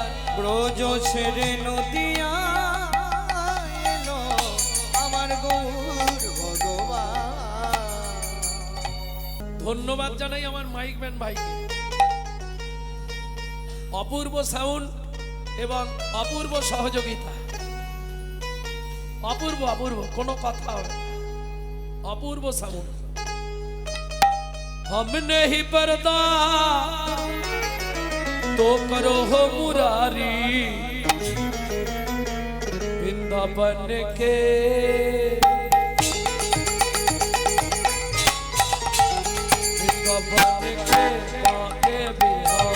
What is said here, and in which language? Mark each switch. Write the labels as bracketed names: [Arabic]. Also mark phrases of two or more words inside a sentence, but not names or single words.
[Bangla] ব্রজ ছেড়ে নদিয়া এলো আমার গৌর ভগবান। ধন্যবাদ জানাই আমার মাইক ম্যান ভাইকে, অপূর্ব সাউন্ড এবং অপূর্ব সহযোগিতা। অপূর্ব অপূর্ব কোনো কথা হবে না। অপূর্ব সাউন্ড। [Hindi] हम नहीं पर्दा तो करो हो मुरारी वृंदावन के वृंदावन के बाके बिहार